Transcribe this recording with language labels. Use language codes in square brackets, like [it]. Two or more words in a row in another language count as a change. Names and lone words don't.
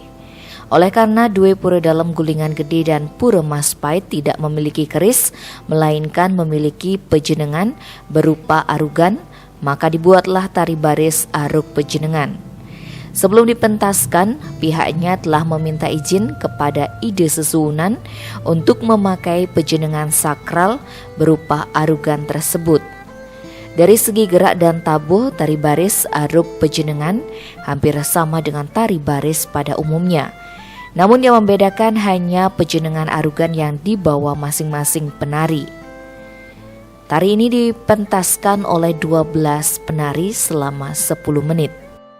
[id] Oleh karena dua Pura Dalem Gulingan Gede dan Pura Maspait tidak memiliki keris, melainkan memiliki pejenengan berupa arugan, maka dibuatlah tari baris aruk pejenengan. Sebelum dipentaskan, pihaknya telah meminta izin kepada Ide sesuwunan untuk memakai pejenengan sakral berupa arugan tersebut. Dari segi gerak dan tabuh, tari baris aruk pejenengan hampir sama dengan tari baris pada umumnya. Namun yang membedakan hanya pejenengan arugan yang dibawa masing-masing penari. Tari ini dipentaskan oleh 12 penari selama 10 menit.